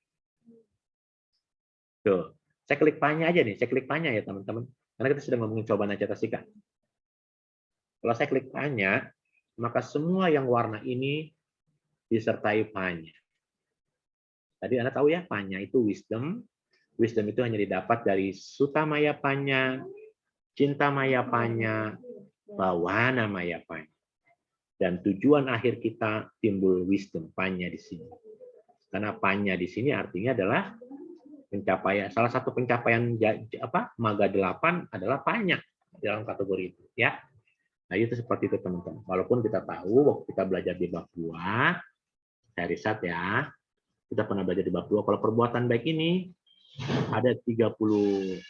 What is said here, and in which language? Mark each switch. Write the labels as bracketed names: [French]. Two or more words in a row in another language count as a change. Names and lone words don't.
[Indonesian] Tuh, saya klik panya aja nih, saya klik panya ya teman-teman. Karena kita sedang ngomongin cobaan cetasika. Kalau saya klik panya, maka semua yang warna ini disertai panya. Tadi Anda tahu ya, panya itu wisdom. Wisdom itu hanya didapat dari [Pali] sutta maya panya, cinta maya panya, [Indonesian] bawana maya panya. Dan tujuan akhir kita timbul wisdom panya di sini. Karena panya di sini artinya adalah pencapaian. Salah satu pencapaian maga 8 adalah panya dalam kategori itu, ya. Nah, itu seperti itu teman-teman. Walaupun kita tahu waktu kita belajar di bab 2, saya riset ya, kita pernah belajar di bab 2 kalau perbuatan baik ini ada 38.